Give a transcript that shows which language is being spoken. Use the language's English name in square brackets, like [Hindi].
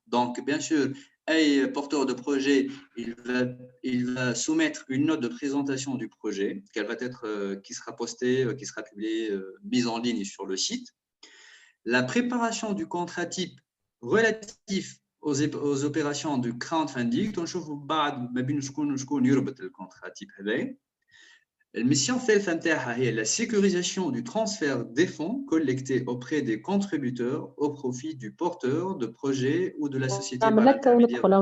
[French] Donc, bien sûr, un porteur de projet, il va soumettre une note de présentation du projet qui sera postée, qui sera publiée, mise en ligne sur le site. La préparation du contrat type relatif aux opérations du crowdfunding. [Arabic] تنشوفوا بعد ما بين شكون يربط الكونترا تيب هذا. الميسيون الثالثة نتاعها هي [French] la sécurisation du transfert des fonds collectés auprès des contributeurs au profit du porteur de projet ou de la société par l'intermédiaire.